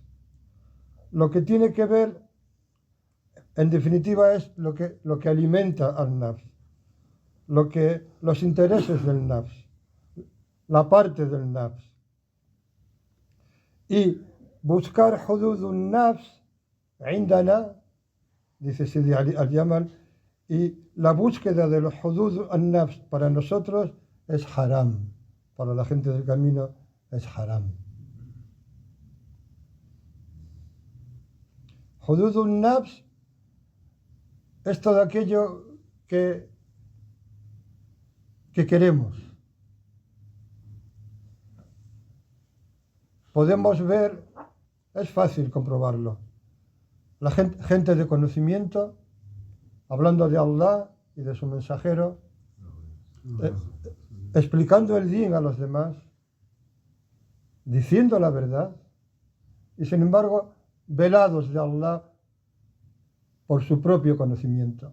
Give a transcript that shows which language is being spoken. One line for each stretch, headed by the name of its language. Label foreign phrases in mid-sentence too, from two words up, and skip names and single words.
Spanish: Lo que tiene que ver, en definitiva, es lo que alimenta al nafs, los intereses del nafs, la parte del nafs. Y buscar
Arabic: حدود النفس عندنا,
Spanish: dice Sidi al-Yaman, y la búsqueda de los
Arabic: حدود النفس
Spanish: para nosotros es haram, para la gente del camino es haram.
Arabic: حدود النفس
Spanish: es todo aquello que queremos. Podemos ver, es fácil comprobarlo, la gente de conocimiento, hablando de Allah y de su mensajero, explicando el din a los demás, diciendo la verdad, y sin embargo, velados de Allah por su propio conocimiento.